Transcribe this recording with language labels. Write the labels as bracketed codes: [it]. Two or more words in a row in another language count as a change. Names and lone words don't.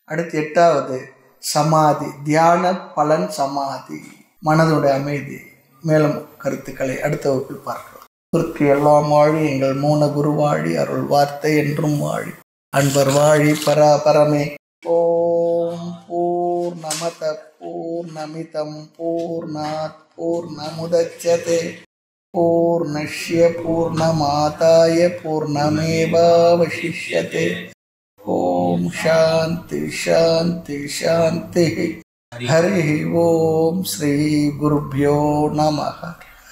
[ta] அடுத்து 8வது சமாதி, தியான பலன் சமாதி, மனதுடைய அமைதி. மேலும் கருத்துக்களை அடுத்த வகுப்பில் பார்க்கலாம். குருக்கு எல்லாம் வாழி, எங்கள் மூன குரு வாழி, அருள் வார்த்தை என்றும் வாழி, அன்பர் வாழி பராபரமே. [sa] ॐ पूर्णमद पूर्णमिदं पूर्णात् पूर्णमुदच्यते पूर्णस्य पूर्णमादाय पूर्णमेवावशिष्यते. ॐ शान्ति शान्ति शान्ति. हरि ॐ। श्री गुरुभ्यो नमः.